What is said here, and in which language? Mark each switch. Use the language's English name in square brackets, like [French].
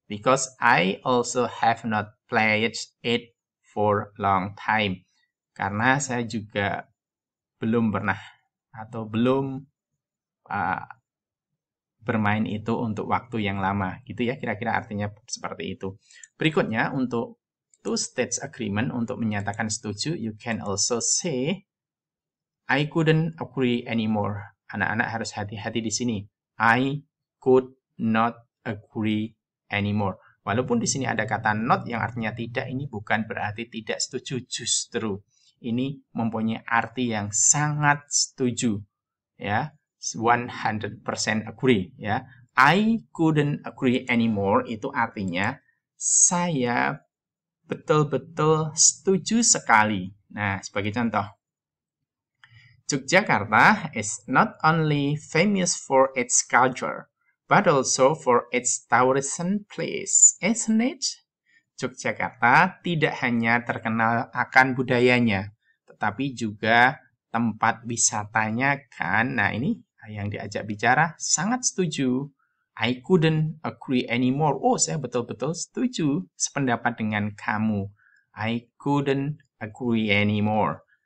[English] Because I also have not played it for long time. [Indonesian] Karena saya juga belum pernah atau belum bermain itu untuk waktu yang lama. Gitu ya, kira-kira artinya seperti itu. Berikutnya, untuk two-stage agreement, untuk menyatakan setuju, [English] you can also say, I couldn't agree anymore. [Indonesian] Anak-anak harus hati-hati di sini. [English] I could not agree anymore. [Indonesian] Walaupun di sini ada kata not yang artinya tidak, ini bukan berarti tidak setuju, justru. Ini mempunyai arti yang sangat setuju. Ya, [English] 100% agree. [Indonesian] Ya, [English] I couldn't agree anymore [Indonesian] itu artinya saya betul-betul setuju sekali. Nah, sebagai contoh, [English] Yogyakarta is not only famous for its culture, but also for its tourism place, isn't it? [Indonesian] Yogyakarta tidak hanya terkenal akan budayanya, tetapi juga tempat wisatanya kan. Nah, ini yang diajak bicara sangat setuju. [English] I couldn't agree anymore. [Indonesian] Oh, saya betul-betul setuju sependapat dengan kamu. [English] I couldn't agree anymore.